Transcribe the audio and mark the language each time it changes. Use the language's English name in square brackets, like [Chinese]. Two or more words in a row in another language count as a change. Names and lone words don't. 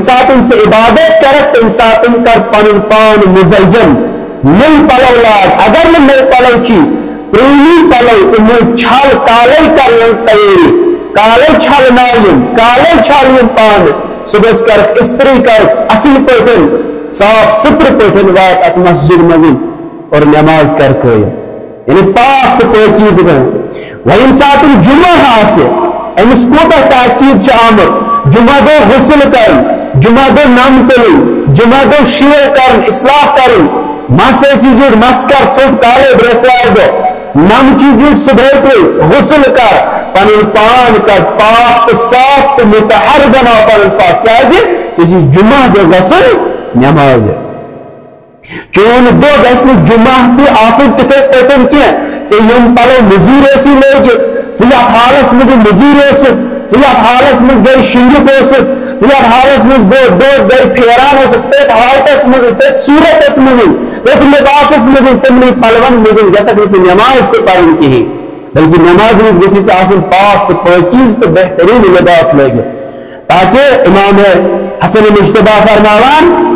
[Kashmiri] ساتہٕ ژٕ عبادت کرکھ تمہِ ساتہٕ کر پنُن پان مزین نٔے پلو لاگ اگر نہٕ نٔے پلو چھی پرٛٲنی پلو تِمو چھل کالے کرنس تیٲری کالے چھلناوٕنۍ کالے چھلوٕنۍ پانہٕ صبحس کرکھ استری کرکھ اصل پٲٹھۍ صاف ستھرٕ پٲٹھۍ وات اتھ مسجد منٛز اور نماز کر قٲیِم یعنی پاک تہٕ پٲکیٖزٕ گٔے وۄنۍ ییٚمہِ ساتہٕ جمعہ آسہِ أمس کوتاہ تاکید آمد جمعہ دو غسل کرن جمعہ دو نم تلن جمعہ دو شیر کرن اصلاح کرن مس زیٹ مس کر ژوٚٹ کالے برسوار دو نم چیز صبح پہ غسل کر پن پان کر پاک تو صاف تو متحر بنا پن پاک کیا جمعہ دو غسل نماز چون دو گھن جمعہ تہ آسن تتھے پٲٹھۍ کینٛہہ ژےٚ یِم پلو مٔزوٗرۍ ٲسی لٲگِتھ ژٕ یتھ حالس منٛز مٔزوٗرۍ ٲسِتھ ژٕ یتھ حالس منٛز گرِ شِنٛگِتھ ٲسِتھ ژٕ یتھ حالس منٛز بہٕ گرِ پھیران ٲسِتھ تٔتھۍ حالتس منٛز تٔتھۍ صوٗرتس منٛز تٔتھۍ لباسس منٛز تِمنٕے پلون منٛز گژھکھ نہٕ ژٕ نماز تہِ پرٕنۍ کِہیٖنۍ بلکہ نماز منٛز گژھی ژےٚ آسُن پاک تہٕ پٲکیٖز تہٕ بہتریٖن لباس لٲگِتھ تاکہ امام حسن مجتبیٰ فرماوان